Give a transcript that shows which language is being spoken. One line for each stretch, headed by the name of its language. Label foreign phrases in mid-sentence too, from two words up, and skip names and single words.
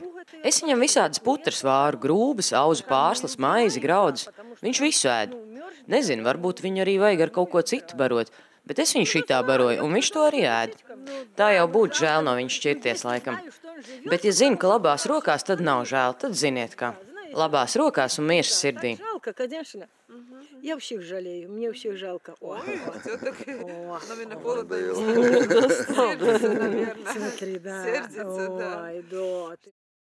Latvian: Es viņam visādas putras vāru, grūbas, auzu pārslas, maizi, graudus. Viņš visu ēd. Nezinu, varbūt viņu arī vajag ar kaut ko citu barot, bet es viņu šitā baroju, un viņš to arī ēd. Tā jau būtu žēl no viņš šķirties laikam. Bet, ja zinu, ka labās rokās, tad nav žēl, tad ziniet kā. Labās рукās un miers sirdī.
Russian: Жалко, конечно. Я всех жалею, мне всех жалко. Ой, наверное, холодно. Смотри, да. Сердится, да. Ой, да.